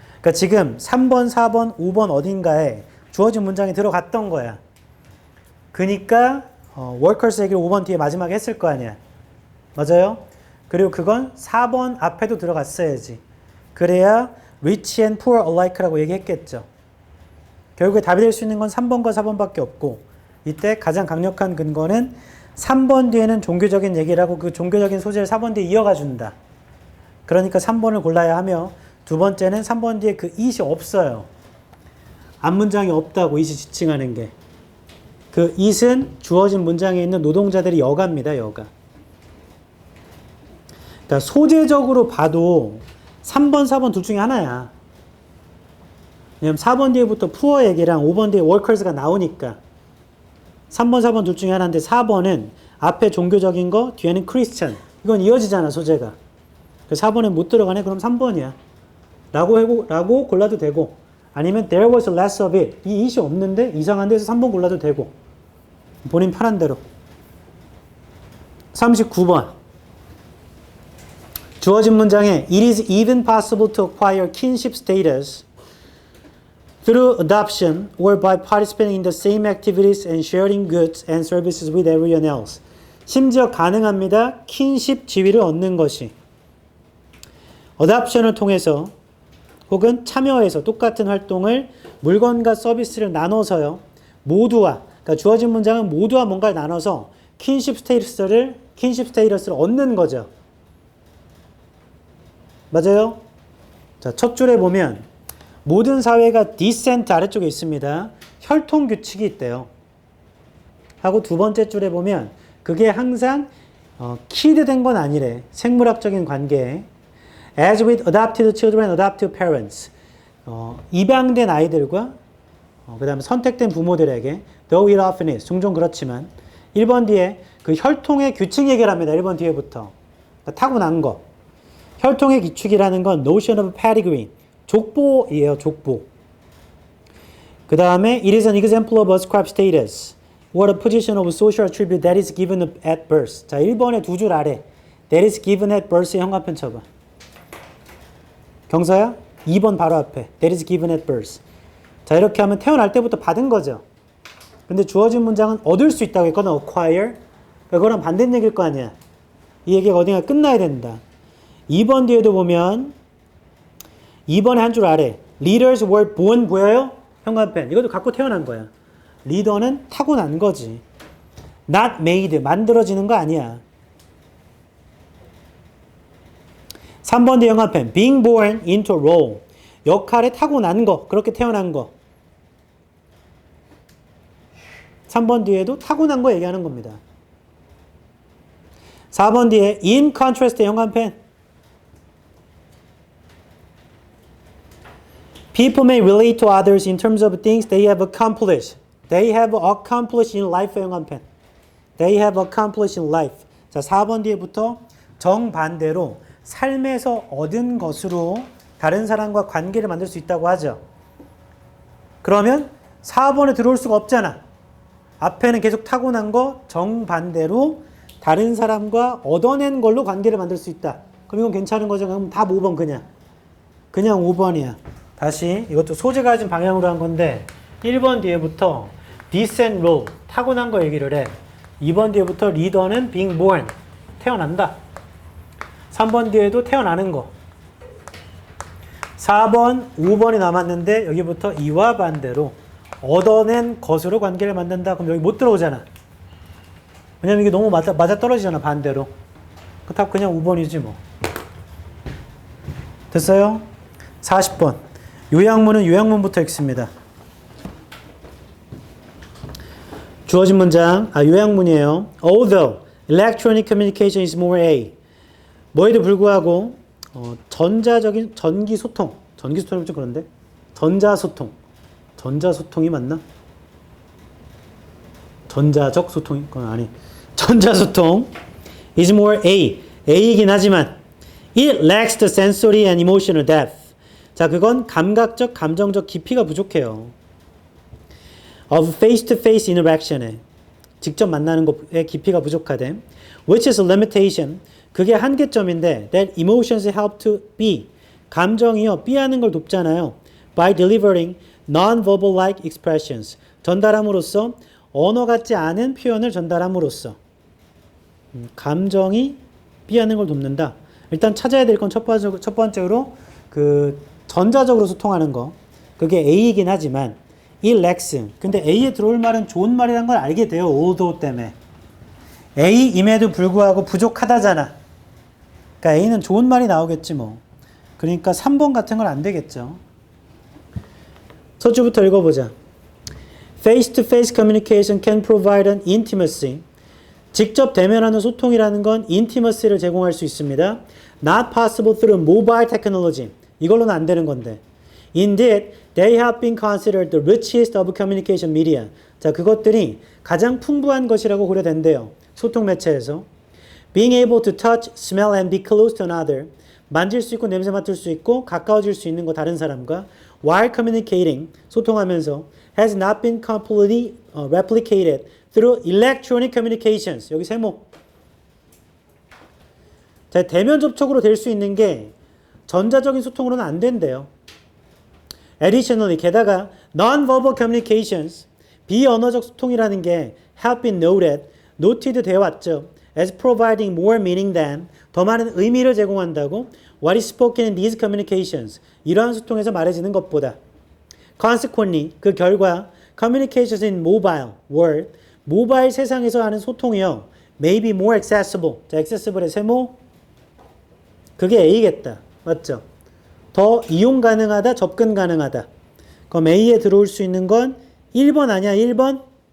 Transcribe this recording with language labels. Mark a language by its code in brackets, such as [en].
[ko] 그러니까 지금 3번, 4번, 5번 어딘가에 주어진 문장이 들어갔던 거야. 그러니까 workers 얘기를 5번 뒤에 마지막에 했을 거 아니야. 맞아요? 그리고 그건 4번 앞에도 들어갔어야지. 그래야 [en] rich and poor alike [ko] 라고 얘기했겠죠. 결국에 답이 될 수 있는 건 3번과 4번밖에 없고 이때 가장 강력한 근거는 3번 뒤에는 종교적인 얘기를 하고 그 종교적인 소재를 4번 뒤에 이어가 준다. 그러니까 3번을 골라야 하며 두 번째는 3번 뒤에 그 it이 없어요. 앞문장이 없다고 it이 지칭하는 게. 그 it은 주어진 문장에 있는 노동자들의 여가입니다. 여가. 그러니까 소재적으로 봐도 3번, 4번 둘 중에 하나야. 왜냐면 4번 뒤에부터 poor 얘기랑 5번 뒤에 workers가 나오니까. 3번, 4번 둘 중에 하나인데 4번은 앞에 종교적인 거, 뒤에는 크리스찬. 이건 이어지잖아, 소재가. 그래서 4번에 못 들어가네? 그럼 3번이야. 라고 골라도 되고, 아니면 [en] there was less of it. [ko] 이 it이 없는데 이상한 데서 3번 골라도 되고. 본인 편한 대로. 39번. 주어진 문장에 [en] it is even possible to acquire kinship status through adoption or by participating in the same activities and sharing goods and services with everyone else. [ko] 심지어 가능합니다. 킨십 지위를 얻는 것이. adoption을 통해서 혹은 참여해서 똑같은 활동을 물건과 서비스를 나눠서요. 모두와, 그러니까 주어진 문장은 모두와 뭔가를 나눠서 킨십 스테이터스를 얻는 거죠. 맞아요? 자, 첫 줄에 보면 모든 사회가 디센트 아래쪽에 있습니다. 혈통 규칙이 있대요. 하고 두 번째 줄에 보면 그게 항상 키드된 건 아니래. 생물학적인 관계에. [en] As with adopted children, adoptive parents. [ko] 입양된 아이들과 그 다음에 선택된 부모들에게 [en] though it often is. [ko] 종종 그렇지만 1번 뒤에 그 혈통의 규칙 얘기를 합니다. 1번 뒤에부터. 그러니까 타고난 거. 혈통의 규칙이라는 건 [en] notion of pedigree. [ko] 족보이에요. 족보. 그 다음에 [en] it is an example of ascribed status. What a position of social attribute that is given at birth. [ko] 자, 1번의 두 줄 아래 [en] that is given at birth [ko] 의 현관편 쳐봐. 경서야? 2번 바로 앞에 [en] that is given at birth. [ko] 자, 이렇게 하면 태어날 때부터 받은 거죠. 근데 주어진 문장은 얻을 수 있다고 했거든. acquire. 그거랑 반대는 얘기일 거 아니야. 이 얘기가 어딘가 끝나야 된다. 2번 뒤에도 보면 2번의 한 줄 아래 [en] leaders were born [ko] 보여요? 현관펜. 이것도 갖고 태어난 거야. 리더는 타고난 거지. [en] not made. [ko] 만들어지는 거 아니야. 3번 뒤에 현관펜. [en] being born into a role. [ko] 역할에 타고난 거. 그렇게 태어난 거. 3번 뒤에도 타고난 거 얘기하는 겁니다. 4번 뒤에 [en] in contrast [ko] 현관펜. [en] People may relate to others in terms of things they have accomplished. They have accomplished in life. [ko] 영한펜. [en] They have accomplished in life. [ko] 자, 4번 뒤에부터 정반대로 삶에서 얻은 것으로 다른 사람과 관계를 만들 수 있다고 하죠. 그러면 4번에 들어올 수가 없잖아. 앞에는 계속 타고난 거 정반대로 다른 사람과 얻어낸 걸로 관계를 만들 수 있다. 그럼 이건 괜찮은 거죠. 그럼 답 5번 그냥 5번이야. 다시 이것도 소재가 가진 방향으로 한 건데 1번 뒤에부터 [en] descent role [ko] 타고난 거 얘기를 해. 2번 뒤에부터 리더는 [en] being born [ko] 태어난다. 3번 뒤에도 태어나는 거. 4번, 5번이 남았는데 여기부터 이와 반대로 얻어낸 것으로 관계를 만든다. 그럼 여기 못 들어오잖아. 왜냐면 이게 너무 맞아 떨어지잖아. 반대로. 그 답 그냥 5번이지 뭐. 됐어요? 40번. 요약문은 요약문부터 읽습니다. 주어진 문장, 요약문이에요. [en] Although electronic communication is more A. [ko] 뭐에도 불구하고 전자적인 전기소통이 좀 그런데 전자소통이 맞나? 전자적 소통이 그건 아니. 전자소통 [en] is more A [ko] 이긴 하지만 [en] it lacks the sensory and emotional depth. [ko] 자, 그건 감각적, 감정적 깊이가 부족해요. [en] of face-to-face interaction [ko] 에 직접 만나는 것의 깊이가 부족하대. [en] which is a limitation. [ko] 그게 한계점인데 [en] that emotions help to be. [ko] 감정이요, be하는 걸 돕잖아요. [en] by delivering non-verbal-like expressions. [ko] 전달함으로써 언어 같지 않은 표현을 전달함으로써 감정이 be하는 걸 돕는다. 일단 찾아야 될 건 첫 번째로 그 전자적으로 소통하는 거. 그게 A이긴 하지만 [en] it lacks. [ko] 근데 A에 들어올 말은 좋은 말이란 걸 알게 돼요. although 때문에. A임에도 불구하고 부족하다잖아. 그러니까 A는 좋은 말이 나오겠지 뭐. 그러니까 3번 같은 건 안 되겠죠. 첫 줄부터 읽어보자. [en] Face-to-face communication can provide an intimacy. [ko] 직접 대면하는 소통이라는 건 intimacy를 제공할 수 있습니다. [en] Not possible through mobile technology. [ko] 이걸로는 안 되는 건데. [en] Indeed, they have been considered the richest of communication media. [ko] 자, 그것들이 가장 풍부한 것이라고 고려된대요. 소통 매체에서. [en] Being able to touch, smell and be close to another. [ko] 만질 수 있고 냄새 맡을 수 있고 가까워질 수 있는 거 다른 사람과 [en] while communicating, [ko] 소통하면서 [en] has not been completely replicated through electronic communications. [ko] 여기 세모. 자, 대면 접촉으로 될 수 있는 게 전자적인 소통으로는 안 된대요. [en] Additionally, [ko] 게다가 [en] non-verbal communications, [ko] 비언어적 소통이라는 게 [en] have been noted [ko] 되어 왔죠. [en] As providing more meaning than, [ko] 더 많은 의미를 제공한다고 [en] what is spoken in these communications, [ko] 이러한 소통에서 말해지는 것보다. [en] Consequently, [ko] 그 결과 [en] communications in mobile world, [ko] 모바일 세상에서 하는 소통이요. [en] may be more accessible. [ko] 자, accessible의 세모. 그게 A겠다. 맞죠? 더 이용 가능하다, 접근 가능하다. 그럼 A에 들어올 수 있는 건 1번 아니야, 1번?